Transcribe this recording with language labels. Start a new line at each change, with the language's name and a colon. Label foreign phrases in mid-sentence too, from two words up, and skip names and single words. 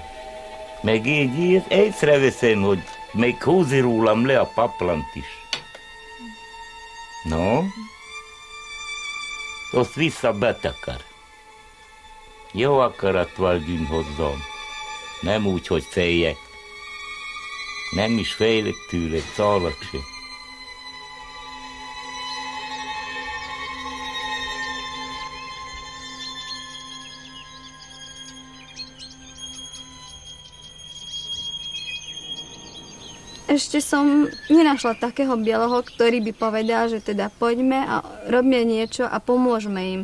Hungarian: Meg így észreveszem, hogy még húzi rólam le a paplant is. No? Azt vissza betakar. Jó akaratval gyűn hozzám. Nem úgy, hogy féljek. Nem is félek tőle, szálak se.
Slovak: Ešte som nenašla takého bieloho, ktorý by povedal, že teda poďme a robme niečo a pomôžme im.